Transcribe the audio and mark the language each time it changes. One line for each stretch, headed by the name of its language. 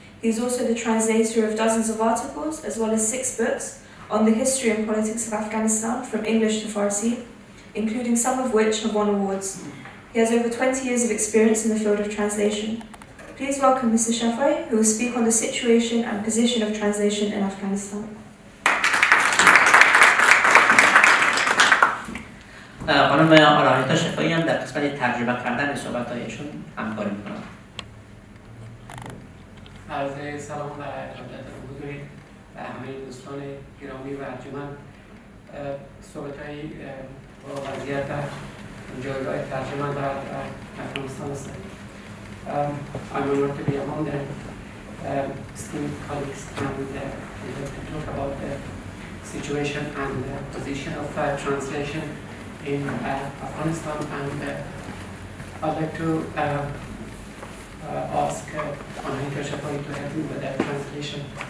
English: He is also the translator of dozens of articles as well as 6 books on the history and politics of Afghanistan from English to Farsi, including some of which have won awards. He has over 20 years of experience in the field of translation. Please welcome Mr. Shafai, who will speak on the situation and position of translation in Afghanistan.
Persian: خانم آراهیتا شفایی هم در قسمت ترجمه کردن صحبت‌هایشون همکاری می‌کنند. عرض سلام و ارادت حضور همه دوستان گرامی و ارجمند. صحبت‌های با وضعیت جایگاه ترجمه در افغانستان است.
English: I'm honored to be among the esteemed colleagues and talk about the situation and the position of translation in Afghanistan, and I'd like to ask Anahita Shafai to help me with the translation.